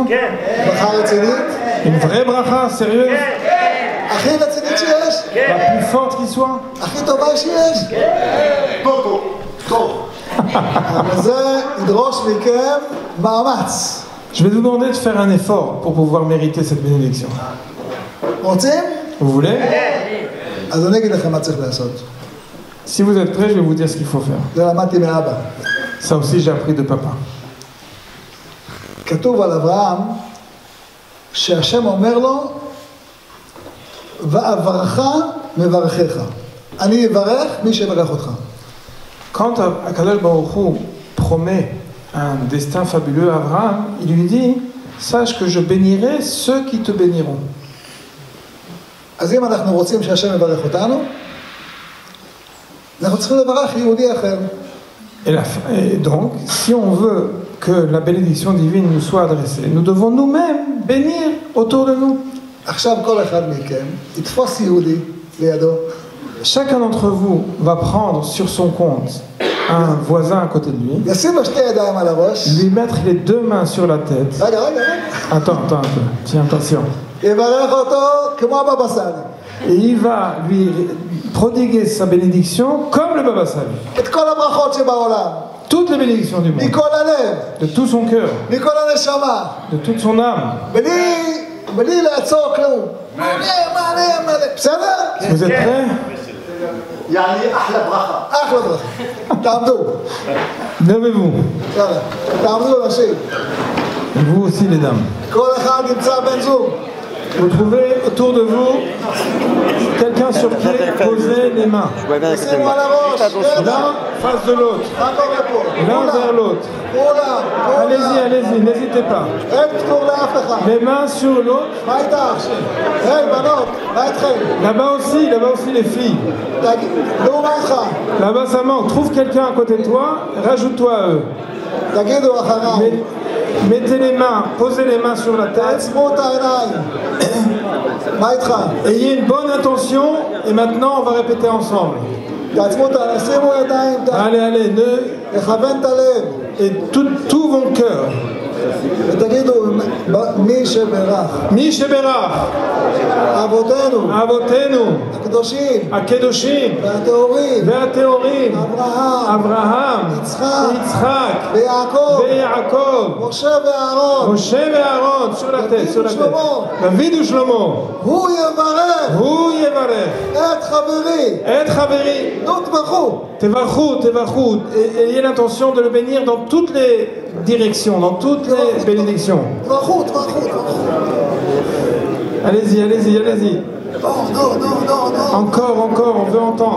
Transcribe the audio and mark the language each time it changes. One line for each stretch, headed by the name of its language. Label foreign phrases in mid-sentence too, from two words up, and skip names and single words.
Hebrew: ברכה רצינית?
French: Une vraie bracha, sérieuse?
Hebrew: הכי רצינית שיש?
French: La plus forte qui soit?
Hebrew: הכי טובה שיש? טוב, טוב. אבל זה ידרוש מכם מאמץ.
French: Je vais vous demander de faire un effort pour pouvoir mériter cette bénédiction.
Hebrew: רוצים?
French: Vous voulez?
Hebrew: אז אני אגיד לכם מה צריך לעשות.
French: Si vous êtes prêts, je vais vous dire ce qu'il faut faire.
Hebrew: זה למדתי מאבא.
French: Ça aussi, j'ai appris de papa.
Hebrew: כתוב על אברהם שהשם אומר לו ואברך מברכך. אני אברך מי שיברך אותך.
French: Quand
Hebrew: הקדוש ברוך הוא
French: promet un destin fabuleux à Abraham, il lui dit « Sache que je bénirai ceux qui te béniront ».
Hebrew: אז אם אנחנו רוצים שהשם יברך אותנו, אנחנו צריכים לברך יהודי אחר.
French: Et donc, si on veut que la bénédiction divine nous soit adressée, nous devons nous-mêmes bénir autour de nous.
Hebrew: עכשיו כל אחד מכם יתפוס יהודי לידו.
French: Chacun d'entre vous va prendre sur son compte un voisin à côté de lui,
Hebrew: ישים לו שתי ידיים על הראש.
French: lui mettre les deux mains sur la tête.
Hebrew: רגע.
French: Attends un peu, tiens, attention.
Hebrew: יברך אותו כמו הבבא סאלי.
French: Et il va lui prodiguer sa bénédiction comme le Baba Sali.
Hebrew: את כל הברכות שבעולם.
French: Toutes les bénédictions du monde,
Hebrew: מכל הלב.
French: de tout son cœur,
Hebrew: מכל הנשמה.
French: de toute son âme.
Hebrew: בלי לעצור כלום. מלא. בסדר?
French: Vous êtes prêts?
Hebrew: יעני אחלה ברכה. אחלה ברכה. תעמדו.
French: Levez-vous.
Hebrew: יאללה. תעמדו אנשים.
French: Et vous aussi les dames.
Hebrew: כל אחד נמצא בן זוג.
French: Vous trouvez autour de vous quelqu'un sur qui poser les mains.
Hebrew: שימו על הראש.
French: L'un face de l'autre,
Hebrew: מה קורה פה?
French: l'un vers l'autre.
Hebrew: כולם.
French: Allez-y, n'hésitez pas.
Hebrew: אין פטור לאף אחד.
French: Les mains sur l'autre.
Hebrew: מה איתך? היי, בנות, מה איתכם?
French: Là-bas aussi les filles.
Hebrew: נו, מה איתך?
French: Là-bas ça manque. Trouve quelqu'un à côté de toi, rajoute-toi à eux.
Hebrew: תגידו אחריי.
French: Mettez les mains, posez les mains sur la tête.
Hebrew: תעצמו את העיניים. מה איתך?
French: Ayez une bonne intention et maintenant on va répéter ensemble.
Hebrew: תעצמו את הלב, שימו ידיים,
French: Allez, allez, ne...
Hebrew: לכוון את הלב.
French: Et tout mon cœur.
Hebrew: ותגידו, מי שברך, מי שברך, אבותינו, אבותינו, הקדושים, הקדושים, והטהורים, והטהורים, אברהם, יצחק, ויעקב, משה ואהרון,
French: sur la tête,
Hebrew: דוד ושלמה, הוא יברך את חברי, נו תברכו, תברכו,
French: ayez l'intention de le bénir dans toutes les directions, dans toutes les bénédictions.
Hebrew: תברכו.
French: Allez-y. Non. Encore, on veut entendre.